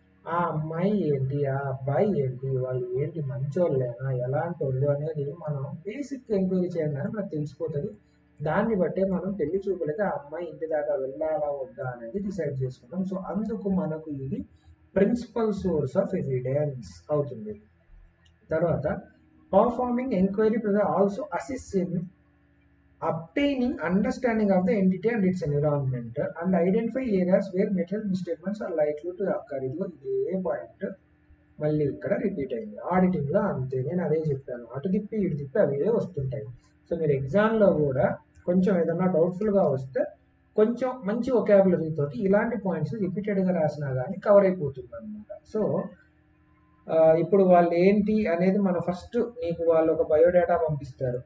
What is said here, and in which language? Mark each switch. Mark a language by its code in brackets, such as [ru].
[te] ఆ అమ్మాయి ఏంటి, ఆ అబ్బాయి ఏంటి, వాళ్ళు ఏంటి, మంచోళ్ళేనా, ఎలాంటి వాళ్ళు అనేది మనం బేసిక్ ఎంక్వైరీ చేయగానే మనకు తెలిసిపోతుంది. దాన్ని బట్టే మనం పెళ్లి చూపులకి ఆ అమ్మాయి ఇంటి దాకా వెళ్ళాలా వద్దా అనేది డిసైడ్ చేసుకుంటాం. సో అందుకు మనకు ఇది ప్రిన్సిపల్ సోర్స్ ఆఫ్ ఎవిడెన్స్ అవుతుంది. [en] తర్వాత performing enquiry also assist in obtaining understanding of the entity and its environment and identify areas where material misstatements are likely to occur. [te] ఇదే పాయింట్ మళ్ళీ ఇక్కడ రిపీట్ అయింది. ఆడిటింగ్లో అంతే, నేను అదే చెప్పాను, అటు తిప్పి ఇటు తిప్పి అవే వస్తుంటాయి. సో మీరు ఎగ్జామ్లో కూడా కొంచెం ఏదన్నా డౌట్ఫుల్గా వస్తే కొంచెం మంచి ఒకాబులరీ తోటి ఇలాంటి పాయింట్స్ రిపీటెడ్గా రాసినా కానీ కవర్ అయిపోతుంది అనమాట. సో ఇప్పుడు వాళ్ళు ఏంటి అనేది మనం ఫస్ట్, నీకు వాళ్ళు ఒక బయోడేటా పంపిస్తారు.